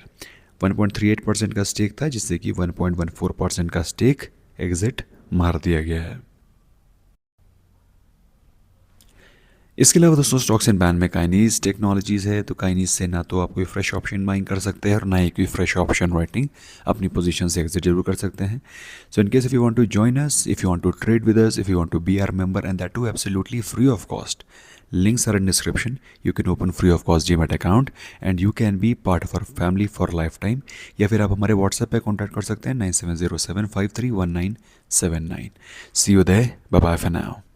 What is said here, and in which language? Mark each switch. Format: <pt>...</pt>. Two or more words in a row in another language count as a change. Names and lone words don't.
<hi>1.38% का स्टेक था, जिससे कि 1.14% का स्टेक एग्जिट मार दिया गया है। इसके अलावा दोस्तों</hi> <en>stocks and ban</en> <hi>में काइनीज टेक्नोलॉजीज है, तो काइनीज से ना तो आप कोई</hi> <en>fresh option buying</en> <hi>कर सकते हैं और ना ही कोई</hi> <en>fresh option writing</en> <hi>अपनी पोजीशन से एग्जिट जरूर कर सकते हैं।</hi> <en>so in case if you want to join us, if you want to trade with us, if you want to be our member and that too absolutely free of cost, links are in description. You can open free of cost Gmat account and you can be part of our family for lifetime.</en> <hi>या फिर आप हमारे WhatsApp पे कॉन्टैक्ट कर सकते हैं 9707531979।</hi> <en>See you there. Bye bye for now.</en>